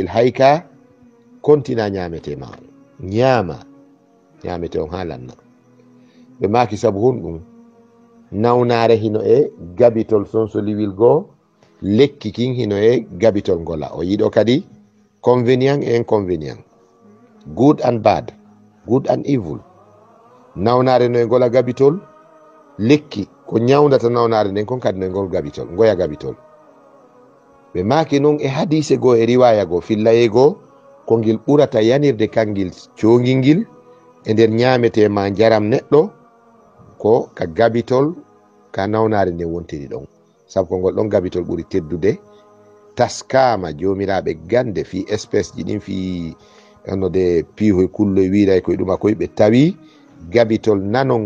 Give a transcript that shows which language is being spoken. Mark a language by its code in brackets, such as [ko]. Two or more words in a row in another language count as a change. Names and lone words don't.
[ff] hayka kontina ñamete ma ñaama ñamete on ha lanna ɓe maaki sabu honɗum nawnare hino e gabitol sonsoliwil goo lekki kin hino e gabitol ngola o yiɗo kadi convenient e inconvenient [en] good and bad good and evil [ff] nawnare no e ngola gabitol lekki ko ñawdata nawnare nden kon kadi no e ngol gabitol ngoya gabitol ɓe maaki noon e hadise goo e riwaya goo fillaye goo ko ngil ɓurata yanirde kangil coongil ngil e nder ñamete ma jaram neɗɗo ko ka gabitol ka nawnare nden wontiri ɗon sabu ko ngol ɗon gabitol ɓuri teddude taskama jomiraɓe gande fi espèce ji ɗin fi onode piihoy kulloy wiray koye ɗuma koye ɓe tawi gabitol nanol